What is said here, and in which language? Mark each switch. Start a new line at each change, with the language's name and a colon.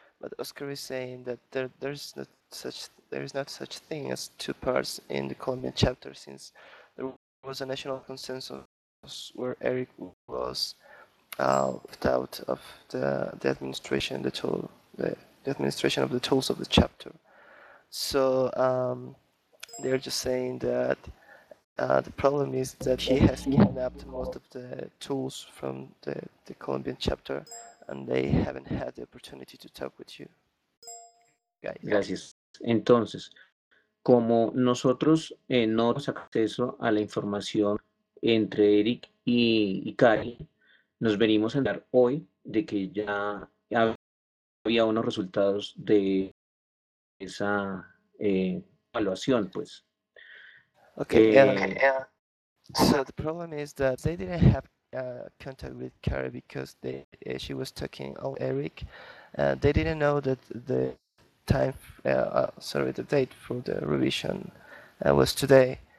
English: But Oscar is saying that there is not such thing as two parts in the Colombian chapter, since there was a national consensus where Eric was left out of the administration of the tools of the chapter. So they're just saying that the problem is that he has kidnapped most of the tools from the Colombian chapter, and they haven't had the opportunity to talk with you guys.
Spanish: Gracias. Entonces, como nosotros no tenemos acceso a la información entre Eric y Cari, nos venimos a enterar hoy de que ya había unos resultados de esa evaluación, pues.
English: So the problem is that they didn't have contact with Cari because she was talking to Eric. They didn't know that the date for the revision was today.